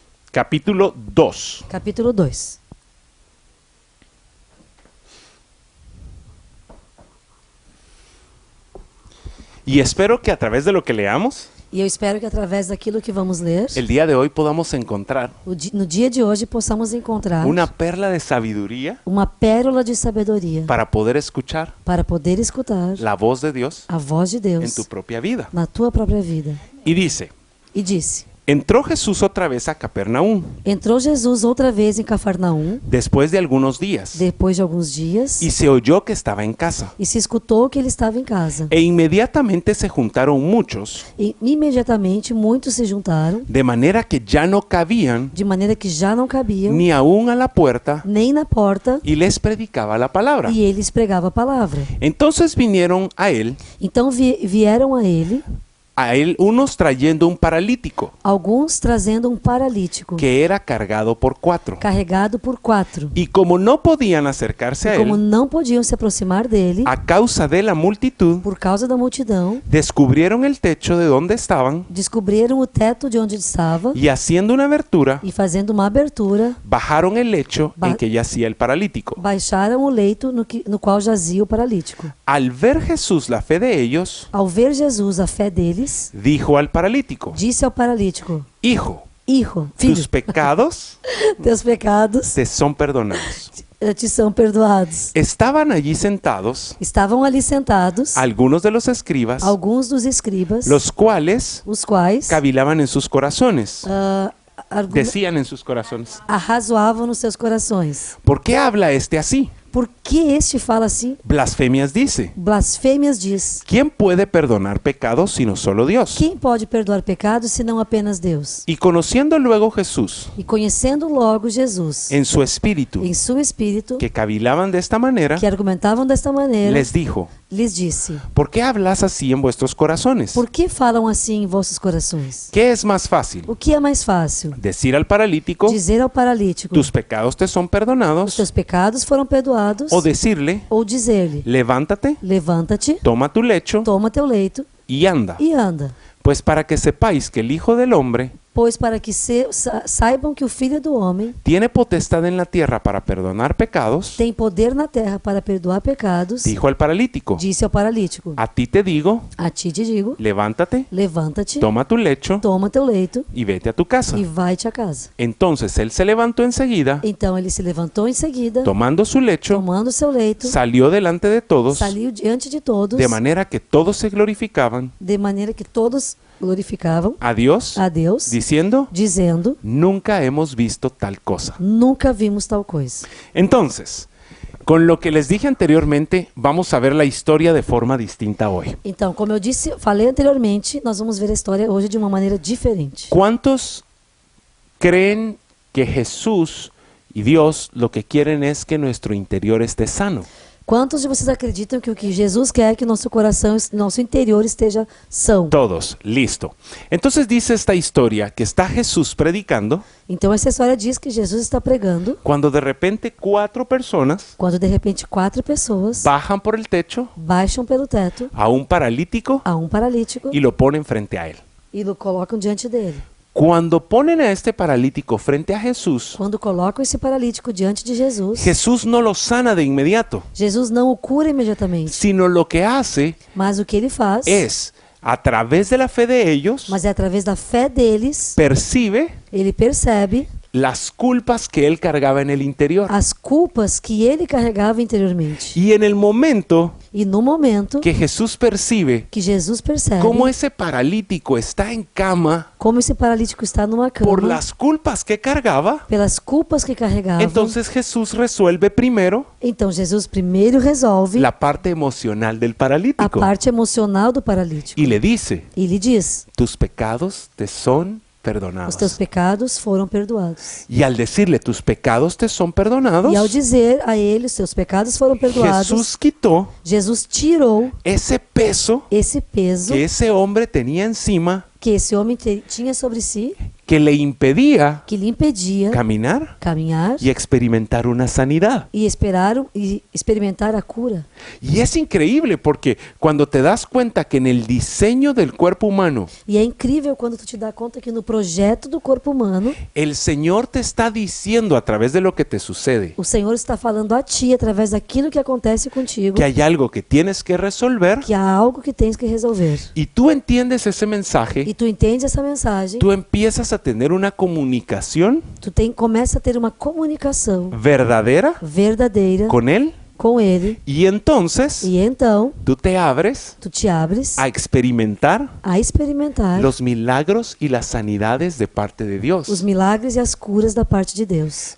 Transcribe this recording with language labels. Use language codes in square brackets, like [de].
[es] capítulo 2. [pt] capítulo 2. [es] Y espero que a través de lo que leamos, [pt] E eu espero que através daquilo que vamos ler, [es] el día de hoy podamos encontrar [pt] no dia de hoje possamos encontrar [es] una perla de sabiduría [pt] uma pérola de sabedoria [es] para poder escuchar [pt] para poder escutar [es] la voz de Dios [pt] a voz de [es] en [pt] Deus [es] tu propia vida. [pt] na tua própria vida. [es] Y dice, [pt] E disse: [es] entró Jesús otra vez a Capernaum [pt] Entrou Jesus outra vez em Cafarnaum, [es] después de algunos días [pt] depois de alguns dias, [es] y se oyó que estaba en casa. [pt] e se escutou que ele estava em casa. [es] E inmediatamente se juntaron muchos, [pt] E imediatamente muitos se juntaram, [es] de manera que ya no cabían [pt] de maneira que já não cabiam, [es] ni aún a la puerta, [pt] nem na porta, [es] y les predicaba la palabra. [pt] e ele pregava a palavra. [es] Entonces vinieron [pt] Então vieram a ele [es] unos trayendo un paralítico [pt] alguns trazendo um paralítico, [es] que era cargado por 4. [pt] carregado por 4. [es] Y como no podían acercarse a [pt] E como [es] él [pt] não podiam se aproximar dele, [es] a causa de la multitud, [pt] por causa da multidão, [es] descubrieron el techo de donde estaban [pt] descobriram o teto de onde estava [es] y haciendo una abertura, [pt] e, fazendo uma abertura, [es] bajaron el lecho en que yacía el paralítico. [pt] baixaram o leito no qual jazia o paralítico. [es] Al ver Jesús la fe de ellos, [pt] Ao ver Jesus a fé deles, [es] dijo al paralítico, [pt] disse ao paralítico: [es] hijo, Hijo, [pt] filho, [es] tus pecados [pt] teus pecados [es] te son perdonados. [pt] te são perdoados. [es] Estaban allí sentados [pt] Estavam ali sentados [es] algunos de los escribas, [pt] alguns dos escribas, [es] los cuales [pt] os quais [es] cavilaban en sus corazones, decían decían en sus corazones, [pt] arrazoavam nos seus corações. [es] ¿por qué habla este así? [pt] Por que este fala assim? [es] Blasfemias dice. [pt] Blasfêmias diz. [es] ¿Quién puede perdonar pecados sino solo Dios? [pt] Quem pode perdoar pecados senão apenas Deus? [es] Y conociendo luego Jesús [pt] E conhecendo logo Jesus, [es] en su espíritu, [pt] em seu espírito, [es] que cavilaban de esta manera, [pt] que argumentavam desta maneira, [es] les dijo, [pt] lhes disse: [es] ¿por qué hablas así en vuestros corazones? [pt] Por que falam assim em vossos corações? [es] ¿Qué es más fácil? [pt] O que é mais fácil? [es] ¿Decir al paralítico, [pt] Dizer ao paralítico: [es] tus pecados te son [pt] os [es] perdonados? [pt] teus pecados foram perdoados? [es] ¿O decirle, [pt] Ou dizer-lhe: [es] levántate, [pt] levanta-te, [es] toma tu lecho [pt] toma teu leito [es] y anda? [pt] e anda? [es] Pues para que sepáis que el Hijo del Hombre [pt] Pois para que saibam que o Filho do Homem [es] tiene potestad en la tierra para perdonar pecados, [pt] tem poder na terra para perdoar pecados, [es] dijo al paralítico, [pt] disse ao paralítico: [es] a ti te digo, [pt] A ti te digo, [es] levántate, [pt] levanta-te, [es] toma tu lecho [pt] toma teu leito [es] y vete a tu casa. [pt] e vai-te a casa. [es] Entonces él se levantó enseguida, [pt] Então ele se levantou em seguida, [es] tomando su lecho, [pt] tomando seu leito, [es] salió delante de todos, [pt] saiu diante de todos, [es] de manera que todos se glorificaban [pt] de maneira que todos glorificavam [es] a Dios, [pt] a Deus, [es] diciendo, [pt] dizendo: [es] nunca hemos visto tal cosa. [pt] Nunca vimos tal coisa. [es] Entonces, con lo que les dije anteriormente, vamos a ver la historia de forma distinta hoy. [pt] Então, como eu falei anteriormente, nós vamos ver a história hoje de uma maneira diferente. [es] ¿Cuántos creen que Jesús y Dios lo que quieren es que nuestro interior esté sano? [pt] Quantos de vocês acreditam que o que Jesus quer é que nosso coração, nosso interior esteja são? [es] Todos, listo. Entonces dice esta historia que está Jesús predicando [pt] Então essa história diz que Jesus está pregando [es] cuando de repente 4 personas [pt] quando de repente 4 pessoas [es] bajan por el techo [pt] baixam pelo teto [es] a un paralítico [pt] a um paralítico [es] y lo ponen frente a él. [pt] e o colocam diante dele. [es] Cuando ponen a este paralítico frente a Jesús, [pt] Quando colocam esse paralítico diante de Jesus, [es] Jesús no lo sana de inmediato, [pt] Jesus não o cura imediatamente, [es] sino lo que hace [pt] mas o que ele faz, [es] es, a través de la fe de ellos, [pt] mas é através da fé deles, [es] percibe [pt] ele percebe [es] las culpas que él cargaba en el interior. [pt] as culpas que ele carregava interiormente. [es] Y en el momento [pt] E no momento [es] que Jesús percibe [pt] que Jesus percebe [es] cómo ese paralítico está en cama [pt] como esse paralítico está numa cama, [es] por las culpas que cargaba, [pt] pelas culpas que carregava, [es] entonces Jesús resuelve primero [pt] então Jesus primeiro resolve [es] la parte emocional del [pt] a [es] paralítico [pt] parte emocional do paralítico. [es] y le dice, [pt] E lhe diz: [es] tus pecados te son [pt] os [es] perdonados. [pt] teus pecados foram perdoados. [es] Y al decirle, tus pecados te son perdonados, [pt] E ao dizer a ele, os teus pecados foram perdoados, [es] Jesús quitó [pt] Jesus tirou [es] ese peso [pt] esse peso [es] que ese hombre tenía encima [pt] que esse homem tinha sobre si [es] que le impedía [pt] que lhe impedia [es] caminar [pt] caminhar [es] y experimentar una sanidad. [pt] e experimentar a cura. [es] Y es increíble porque cuando te das cuenta que en el diseño del cuerpo humano, [pt] E é incrível quando tu te dá conta que no projeto do corpo humano, [es] el Señor te está diciendo a través de lo que te sucede [pt] o Senhor está falando a ti através daquilo que acontece contigo, [es] que hay algo que tienes que resolver [pt] que há algo que tens que resolver. [es] y tú entiendes ese mensaje, [pt] E tu entendes essa mensagem, [es] tú empiezas a tener una comunicación [pt] começa a ter uma comunicação [es] verdadera [pt] verdadeira [es] con Él [pt] com Ele. [es] y entonces [pt] E então, [es] tú te abres [pt] tu te abres [es] a experimentar [pt] a experimentar [es] los milagros y las sanidades de parte de [pt] os [es] Dios. [pt] milagres e as curas da parte de Deus.